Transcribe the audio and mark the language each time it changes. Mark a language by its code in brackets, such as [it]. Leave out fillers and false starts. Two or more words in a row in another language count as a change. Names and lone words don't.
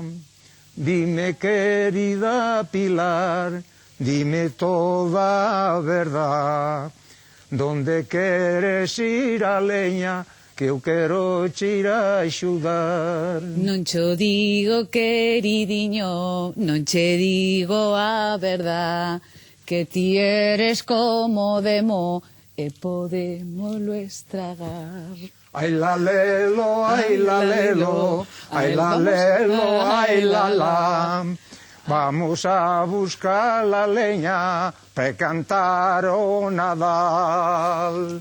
[gl] Dime, querida Pilar, dime toda a verdad, donde queres ir a leña, que eu quero che ir a axudar. Non cho digo, queridiño, non che digo a verdad, que ti eres como demo e podémoslo estragar. Ai la lelo, ai la lelo, ai la lelo, ai la la. [es] Vamos a buscar la leña para cantar [gl] o Nadal.